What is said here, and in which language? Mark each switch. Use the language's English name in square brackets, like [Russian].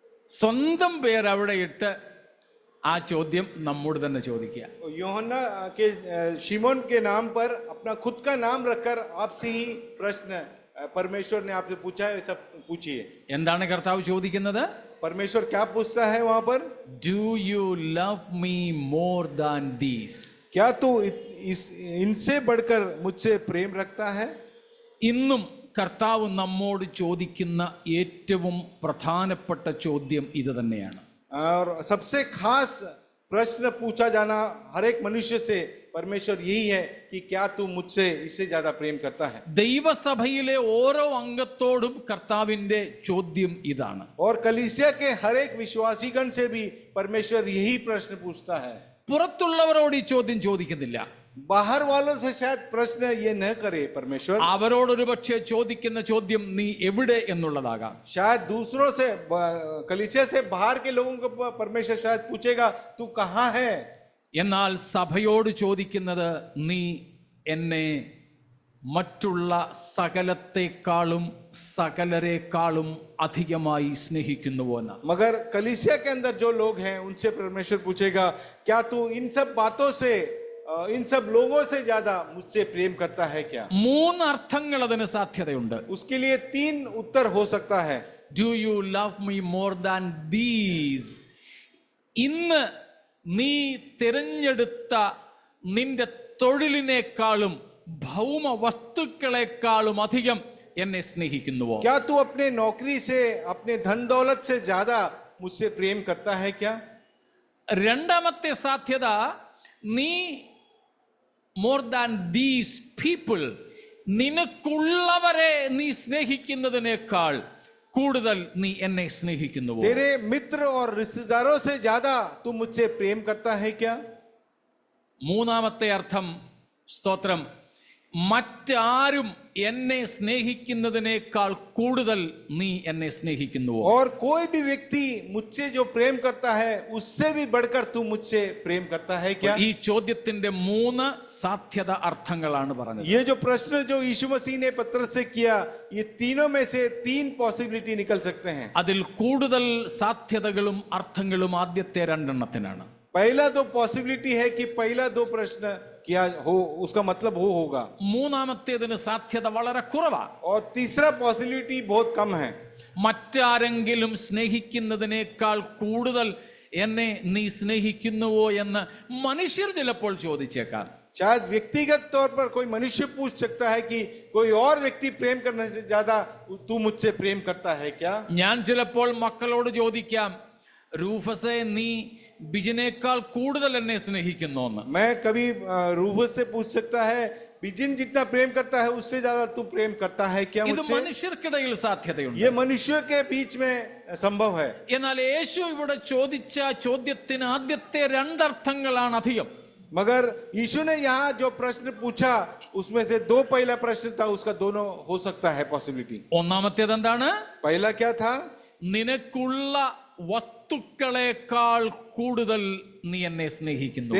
[Malayalam] സ്വന്തം പേര് അവിടെ ഇട്ട് ആ ചോദ്യം നമ്മോട് തന്നെ ചോദിക്കുക. [Hindi] यूहन्ना के शिमोन के नाम पर अपना खुद का नाम रखकर आपसे ही प्रश्न परमेश्वर ने आपसे पूछा है, सब पूछिए. [Malayalam] എന്താണ് കർത്താവ് ചോദിക്കുന്നത്? [Hindi] परमेश्वर क्या पूछता है वहां पर? [English] Do you love me more than this? [Hindi] क्या तू इनसे बढ़कर मुझसे प्रेम रखता है? [Malayalam] ഇന്നും കർത്താവ് നമ്മോട് ചോദിക്കുന്ന ഏറ്റവും പ്രധാനപ്പെട്ട ചോദ്യം ഇത് തന്നെയാണ്. [Hindi] और सबसे खास प्रश्न पूछा जाना हर एक मनुष्य से परमेश्वर यही है कि क्या तू मुझसे इससे ज्यादा प्रेम करता है। [Malayalam] ദൈവസഭയിലെ ഓരോ അംഗത്തോടും കർത്താവിന്റെ ചോദ്യം ഇതാണ്. [Hindi] और कलीसिया के हर एक विश्वासीगण से भी परमेश्वर यही प्रश्न पूछता है। [Malayalam] പുറത്തുള്ളവരോട് ഈ ചോദ്യം ചോദിക്കുന്നില്ല. [Hindi] बाहर वालों से शायद प्रश्न ये न करे परमेश्वर, [Malayalam] അവരോടൊരു പക്ഷേ ചോദിക്കുന്ന ചോദ്യം നീ എവിടെ എന്നുള്ളതാകാം. [Hindi] शायद दूसरों से, कलीसिया से बाहर के लोगों को परमेश्वर शायद पूछेगा तू कहाँ है। [Malayalam] എന്നാൽ സഭയോട് ചോദിക്കുന്നത് നീ എന്നെ മറ്റുള്ള സകലത്തെക്കാളും സകലരെക്കാളും അധികമായി സ്നേഹിക്കുന്നുവോ എന്ന്. [Hindi] मगर कलीसिया के अंदर जो लोग हैं उनसे परमेश्वर पूछेगा क्या तू इन सब बातों से, इन सब लोगों से ज्यादा मुझसे प्रेम करता है क्या। [Malayalam] മൂന്ന് അർത്ഥങ്ങൾ അതിന് സാധ്യതയുണ്ട്. [Hindi] उसके लिए 3 उत्तर हो सकता है। [English] Do you love me more than these? [Malayalam] ഇന്ന് നീ തിരഞ്ഞെടുത്ത നിന്റെ തൊഴിലിനേക്കാളും ഭൗമ വസ്തുക്കളെക്കാളും അധികം എന്നെ സ്നേഹിക്കുന്നുവോ? [Hindi] क्या तू अपने नौकरी से, अपने धन दौलत से ज्यादा मुझसे प्रेम करता है क्या। [Malayalam] രണ്ടാമത്തെ സാധ്യത, നീ [English] more than these people, [Malayalam] നിനക്കുള്ളവരെ നീ സ്നേഹിക്കുന്നതിനേക്കാൾ കൂടുതൽ നീ എന്നെ സ്നേഹിക്കുന്നുവോ? [Hindi] तेरे मित्र और रिश्तेदारों से ज्यादा तू मुझसे प्रेम करता है क्या। [Malayalam] മൂന്നാമത്തെ അർത്ഥം, സ്തോത്രം, മറ്റാരും എന്നെ സ്നേഹിക്കുന്നതിനേക്കാൾ കൂടുതൽ നീ എന്നെ സ്നേഹിക്കുന്നുവോ? [Hindi] और कोई भी व्यक्ति मुझसे जो प्रेम करता है उससे भी बढ़कर तू मुझसे प्रेम करता है क्या। [Malayalam] ഈ ചോദ്യത്തിന്റെ 3 സാധ്യത അർത്ഥങ്ങളാണ് പറഞ്ഞത്. [Hindi] ये जो प्रश्न जो यीशु मसीह ने पत्रस से किया, ये तीनों में से 3 पॉसिबिलिटी निकल सकते हैं। [Malayalam] അതിൽ കൂടുതൽ സാധ്യതകളും അർത്ഥങ്ങളും ആദ്യത്തെ 2 എണ്ണത്തിനാണ്. [Hindi] पहला 2 पॉसिबिलिटी है कि पहला 2 प्रश्न क्या हो, उसका मतलब वो होगा। [Malayalam] മൂന്നാമത്തേതിന് സാധ്യത വളരെ കുറവാ. [Hindi] और तीसरा पॉसिबिलिटी बहुत कम है। [Malayalam] മറ്റാരെങ്കിലും സ്നേഹിക്കുന്നതിനേക്കാൾ കൂടുതൽ എന്നെ നീ സ്നേഹിക്കുന്നുവോ എന്ന് മനുഷ്യർ ചിലപ്പോൾ ചോദിച്ചേക്കാം. [Hindi] शायद व्यक्तिगत तौर पर कोई मनुष्य पूछ सकता है कि कोई और व्यक्ति प्रेम करने से ज्यादा तू मुझसे प्रेम करता है क्या। [Malayalam] ഞാൻ ചിലപ്പോൾ മക്കളോട് ചോദിക്കാം, റൂഫസേ നീ ബിജിനേക്കാൾ കൂടുതൽ എന്നെ സ്നേഹിക്കുന്നോന്ന്. [Hindi] मैं कभी रूबस से पूछ सकता है बिजिन जितना प्रेम करता है उससे ज्यादा तू प्रेम करता है क्या [Malayalam] ഇത് [Hindi] मुझसे। [Malayalam] മനുഷ്യർക്കിടയിൽ സാധ്യതയുണ്ട്. [Hindi] ये मनुष्यों के बीच में संभव है। [Malayalam] എന്നാൽ യേശു ഇവിടെ ചോദിച്ച ചോദ്യത്തിന് ആദ്യത്തെ 2 അർത്ഥങ്ങളാണ് അധികം. [Hindi] मगर यीशु ने यहाँ जो प्रश्न पूछा उसमें से 2 पहला प्रश्न था, उसका दोनों हो सकता है पॉसिबिलिटी। [Malayalam] ഒന്നാമത്തേത് എന്താണ്? [Hindi] पहला क्या था, [Malayalam] നിനക്കുള്ള വസ്തുക്കളെക്കാൾ കൂടുതൽ നീ എന്നെ സ്നേഹിക്കുന്നു.